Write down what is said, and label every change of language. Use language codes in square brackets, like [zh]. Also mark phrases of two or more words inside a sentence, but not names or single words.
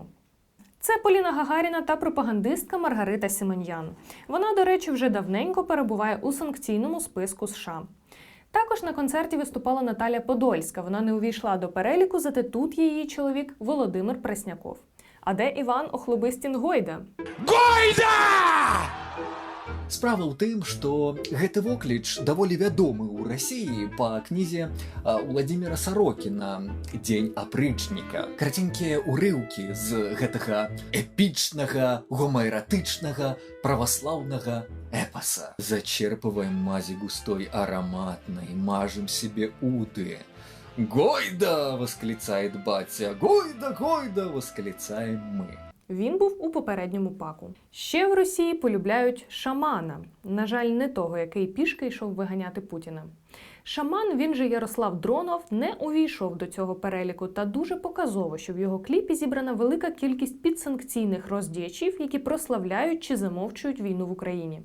[uk] Це Поліна Гагаріна та пропагандистка Маргарита Симоньян. Вона, до речі, вже давненько перебуває у санкційному списку США. Також на концерті виступала Наталя Подольська. Вона не увійшла до переліку, зате тут є її чоловік Володимир Пресняков. А де Іван Охлобистін-Гойда? Гойда! [be] Справа ў тым, што гэты вокліч даволі вядомы ў Расіі па кнізе Уладзіміра Сарокіна «Дзень апрычніка». Караценькія ўрыўкі з гэтага эпічнага, гомаэратычнага, праваслаўнага эпаса. [ru] Зачерпываем мазі густой араматнай, мажем себе уды. «Гойда!» – восклицает батя. «Гойда, гойда!» – восклицаем мы. [uk] Він був у попередньому паку. Ще в Росії полюбляють шамана. На жаль, не того, який пішки йшов виганяти Путіна. Шаман, він же Ярослав Дронов, не увійшов до цього переліку, та дуже показово, що в його кліпі зібрана велика кількість підсанкційних роздіячів, які прославляють чи замовчують війну в Україні.